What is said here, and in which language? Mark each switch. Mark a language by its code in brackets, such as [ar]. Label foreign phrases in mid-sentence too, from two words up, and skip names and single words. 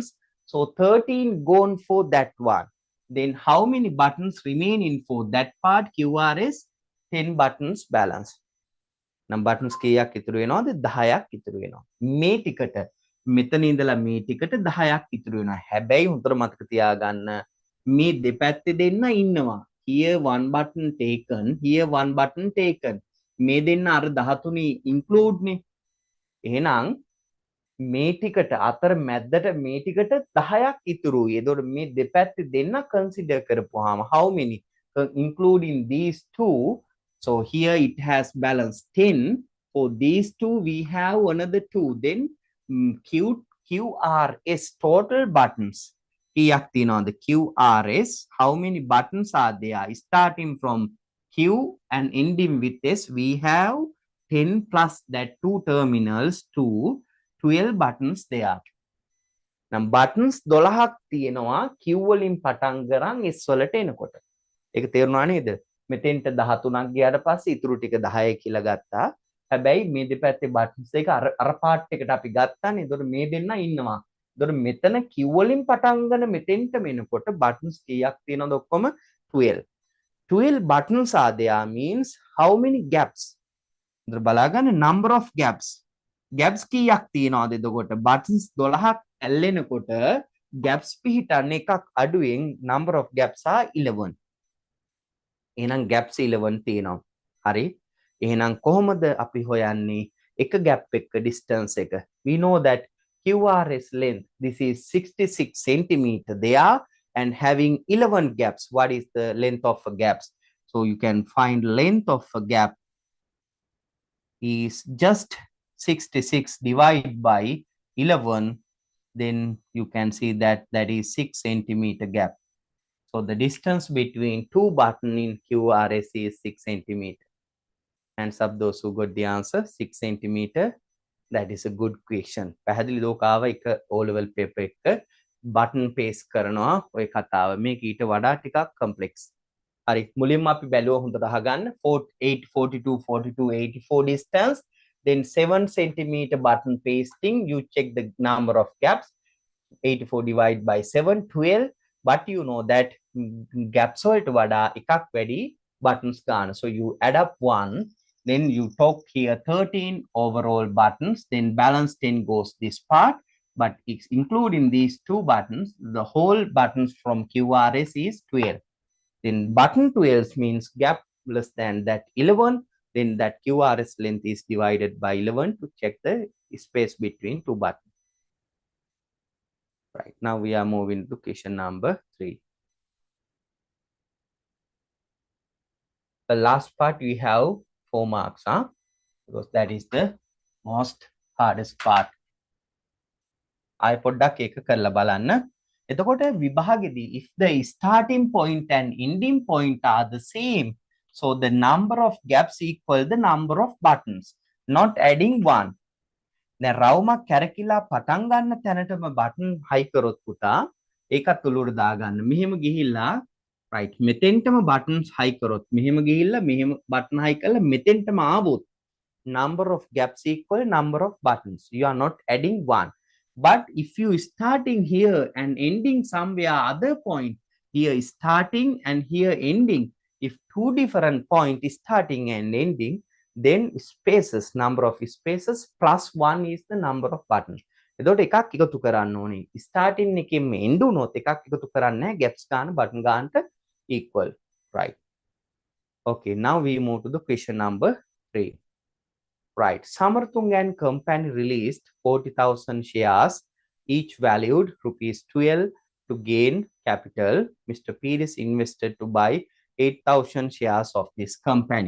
[en] So 13 gone for that one. Then how many buttons remaining for that part? QRS 10 buttons balance. Now buttons [si] කීයක් ඉතුරු වෙනවද? 10ක් ඉතුරු වෙනවා. මේ ටිකට මෙතන ඉඳලා මේ ටිකට 10ක් ඉතුරු වෙනවා. හැබැයි හොඳට මතක තියාගන්න මේ දෙපැත්තේ දෙන්න ඉන්නවා. [en] Here one button taken, here one button taken. [si] මේ දෙන්න අර 13 include නේ. එහෙනම් මේ ටිකට අතර මැද්දට මේ ටිකට 10ක් ඉතුරුයි. එතකොට මේ දෙපැත්තේ දෙන්න consider කරපුවාම [en] how many including these two? So here it has balance 10. For these two we have another 2. Then QRS total buttons. [si] කීයක් තියෙනවද? [en] QRS, how many buttons are there? Starting from Q and ending with S, we have 10 plus that 2 terminals to 12 buttons there. [si] නම් buttons 12ක් තියෙනවා Q වලින් පටන් ගරන් S වලට එනකොට. ඒක තේරුණා නේද? මෙතෙන්ට 13ක් ගියාට පස්සේ ඉතුරු ටික 10 කියලා ගත්තා. හැබැයි මේ දෙපැත්තේ buttons එක අර part එකට අපි ගත්තානේ. ඒතකොට මේ දෙන්න ඉන්නවා. ඒතකොට මෙතන Q වලින් පටන් ගන්න මෙතෙන්ට මෙනකොට buttons කීයක් තියෙනවද? ඔක්කොම 12. [en] 12 buttons are there means how many gaps? [si] ඒතර බලාගන්න [en] number of gaps. [si] gaps කීයක් තියෙනවද? එතකොට buttons 12ක් ඇල්ලෙනකොට gaps පිහිටන්න එකක් අඩුවෙන් [en] number of gaps are 11. [si] එහෙනම් gaps 11 තියෙනවා. හරි. එහෙනම් කොහොමද අපි හොයන්නේ එක gap එක distance එක? [en] We know that QRS length, this is 66 centimeter there and having 11 gaps. What is the length of a gaps? So you can find length of a gap is just 66 divided by 11. Then you can see that that is 6 centimeter gap. So the distance between two buttons in QRS is 6 centimeter. Hands up those who got the answer. 6 centimeter. That is a good question. [si] පැහැදිලි දෝකාව එක [en] O level paper [si] එක [en] button paste [si] කරනවා ඔය කතාව. මේක ඊට වඩා ටිකක් complex. හරි. මුලින්ම අපි බැලුවා හොඳට අහගන්න 48 42 42 84 distance. [en] Then 7 centimeter button pasting. You check the number of gaps. 84 divided by 7, 12. But you know that gaps [si] වලට වඩා එකක් වැඩි buttons ගන්න. [en] So you add up 1. Then you talk here 13 overall buttons. Then balance 10 goes this part. But including these two buttons, the whole buttons from QRS is 12. Then button 12 means gap less than that 11. Then that QRS length is divided by 11 to check the space between two buttons. Right, now we are moving to question number 3. The last part we have 4 marks, because that is the most hardest part. [si] I පොඩ්ඩක් ඒක කරලා බලන්න. එතකොට විභාගෙදී [en] if the starting point and ending point are the same, so the number of gaps equal the number of buttons, not adding one. [si] දැන් රවුමක් කැරකිලා පටන් ගන්න තැනටම බටන් හයි කරොත් පුතා ඒකත් උළුවට දාගන්න. මෙහෙම ගිහිල්ලා right මෙතෙන්ටම buttons high කරොත් මෙහෙම ගිහිල්ලා මෙහෙම button high කරලා මෙතෙන්ටම ආවොත් [en] number of gaps equal number of buttons. You are not adding one. But if you starting here and ending somewhere other point, here starting and here ending, if two different point is starting and ending, then spaces, number of spaces plus 1 is the number of buttons. [si] එතකොට එකක් එකතු කරන්න ඕනේ. starting එකෙන් end වුණොත් එකක් එකතු කරන්නේ නැහැ, gaps ගන්න button ගන්නට equal, right? [en] Okay, now we move to the question number 3. Right, Samarthung and company released 40,000 shares, each valued rupees 12 to gain capital. Mr. Pires invested to buy 8,000 shares of this company.